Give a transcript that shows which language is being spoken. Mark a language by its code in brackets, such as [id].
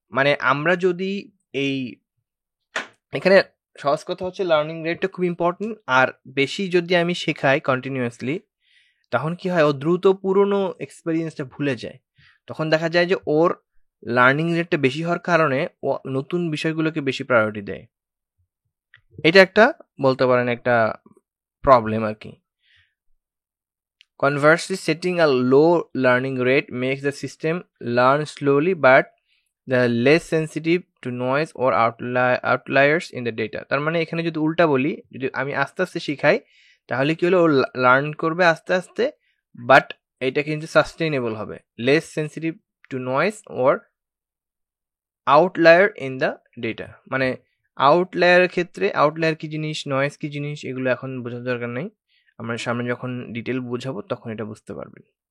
[bn] মানে আমরা যদি এই এখানে সহজ কথা হচ্ছে লার্নিং রেটটা খুব ইম্পর্টেন্ট, আর বেশি যদি আমি শেখাই কন্টিনিউয়াসলি তখন কি হয়, ও দ্রুত পুরনো এক্সপেরিয়েন্সটা ভুলে যায়। তখন দেখা যায় যে ওর লার্নিং রেটটা বেশি হওয়ার কারণে ও নতুন বিষয়গুলোকে বেশি প্রায়োরিটি দেয়। এটা একটা বলতে পারেন একটা প্রবলেম আর কি। [en] Conversely, setting a low learning rate makes the system learn slowly but the less sensitive to noise or outliers in the data. [bn] তার মানে এখানে যদি উল্টা বলি, যদি আমি আস্তে আস্তে শিখাই তাহলে কি হলো, ও লার্ন করবে আস্তে আস্তে, বাট এটা কিন্তু সাস্টেইনেবল হবে, [en] Less sensitive to noise or outlier in the data. [bn] মানে আউটলায়ারের ক্ষেত্রে, আউটলায়ার কি জিনিস, নয়েজ কি জিনিস, এগুলো এখন বোঝার দরকার নেই, আমরা সামনে যখন ডিটেল বোঝাবো তখন এটা বুঝতে পারবেন।